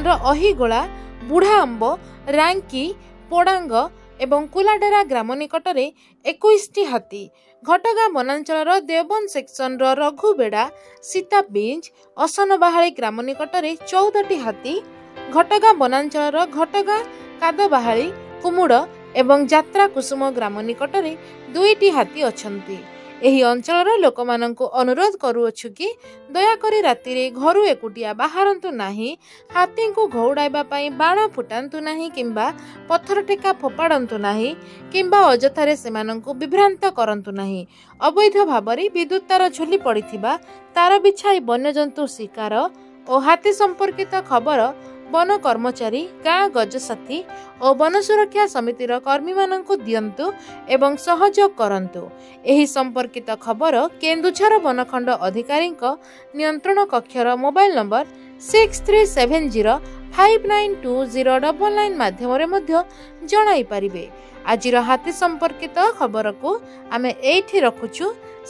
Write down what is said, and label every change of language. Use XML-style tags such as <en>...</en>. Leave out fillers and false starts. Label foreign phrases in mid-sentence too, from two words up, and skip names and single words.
<or>ର ଅହିଗୋଲା ବୁଢ଼ା ଅମ୍ବ ରାଙ୍କି ପୋଡାଙ୍ଗ ଏବଂ କୁଲାଡେରା ଗ୍ରାମ ନିକଟ ମେଁ 21 ଟି ହାତୀ, ଘଟଗା ବନାଞ୍ଚଳ ଦେବବନ ସେକ୍ସନ ର ରଘୁବେଡ଼ା ସୀତା ବୀଜ ଅସନବାହାଲି ଗ୍ରାମ ନିକଟ ମେଁ 14 ଟି ହାତୀ, ଘଟଗା ବନାଞ୍ଚଳ ଘଟଗା କାଦବାହାଲି କୁମୁଡ଼ ଏବଂ ଯାତ୍ରା କୁସୁମ ଗ୍ରାମ ନିକଟ ମେଁ 2 ଟି ହାତୀ ଅଛନ୍ତି। ଏହି ଅଞ୍ଚଳ ଲୋକ ମାନଙ୍କୁ ଅନୁରୋଧ କରୁଅଛୁ କି ଦୟାକରି ରାତି ରେ ଘରୁ ଏକୁଟିଆ ବାହାରନ୍ତୁ ନାହିଁ, ହାତୀ କୋ ଘଉଡ଼ାଇବା ପଇ ବାଣ ଫୁଟାନ୍ତୁ ନାହିଁ କିମ୍ବା ପଥର ଟେକା ଫୋପାଡ଼ନ୍ତୁ ନାହିଁ କିମ୍ବା ଅଯଥାରେ ସେମାନଙ୍କୁ ବିଭ୍ରାନ୍ତ କରନ୍ତୁ ନାହିଁ। ଅବୈଧ ଭାବରି ବିଦ୍ୟୁତ ତାର ଝୁଲି ପଡ଼ିଥିବା ତାର ବିଛାଇ ବନ୍ୟଜନ୍ତୁ ଶିକାର ଔର ହାତୀ ସମ୍ପର୍କିତ ଖବର ବନ କର୍ମଚାରୀ ଗାଁ ଗଜସାଥୀ ଔର ବନ ସୁରକ୍ଷା ସମିତିର କର୍ମୀ ମାନଙ୍କୁ ଦିଅନ୍ତୁ ଏବଂ ସହଯୋଗ କରନ୍ତୁ। ଏହି ସମ୍ପର୍କିତ ଖବର କେନ୍ଦୁଝର ବନଖଣ୍ଡ ଅଧିକାରୀ ନିୟନ୍ତ୍ରଣ କକ୍ଷର ମୋବାଇଲ ନମ୍ବର 6370592099 ମାଧ୍ୟମ ରେ ମଧ୍ୟ ଜଣାଇ ପାରିବେ। ଆଜିର ହାତୀ ସମ୍ପର୍କିତ ଖବର କୋ ଆମେ ଏଠି ରଖୁଛୁ।</or>